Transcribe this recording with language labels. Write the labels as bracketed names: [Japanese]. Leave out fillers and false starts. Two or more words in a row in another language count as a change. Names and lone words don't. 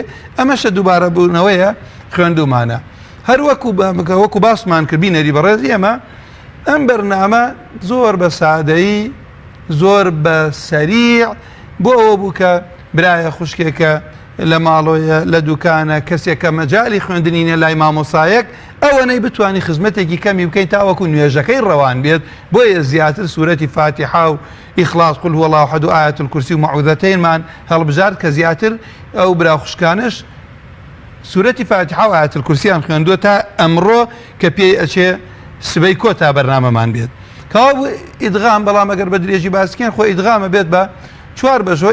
[Central Kurdish] ئەمەشە دووبارە بوونەوەیە خوێندومانە. هەر وەکو باسمان کرد بینەری بەڕێز ئێمە ئەم بەرنامە زۆر بە سادەیی، زۆر بە سەریع بۆ ئەوە بوو کە برایە خوشکێکە لە ماڵۆیە، لە دوکانە، کەسێکە مەجای خوێندنینە لای مامۆسایەک، ئەوەنەی بتوانی خزمەتێکی کەمی بکەین تاوەکو نوێژەکەی ڕەوان بێت. بۆیە زیاتر سوورەتی فاتحا و ئیخلاص، [Arabic] قل هو الله أحد [Central Kurdish] و ئایەت الکورسی و مەعوذەتەینمان هەڵبژارد کە زیاتر ئەو برا خوشکانش سوورەتی فاتحا و ئایەت الکورسییان خوێندووە تا ئەمڕۆ کە پێی ئەچێ سبەی کۆتا بەرنامەمان بێت. کەوا بوو ئیدغام، بەڵام ئەگەر بە درێژی باسکەین خۆ ئیدغامە بێت بە 4 بەشەوە.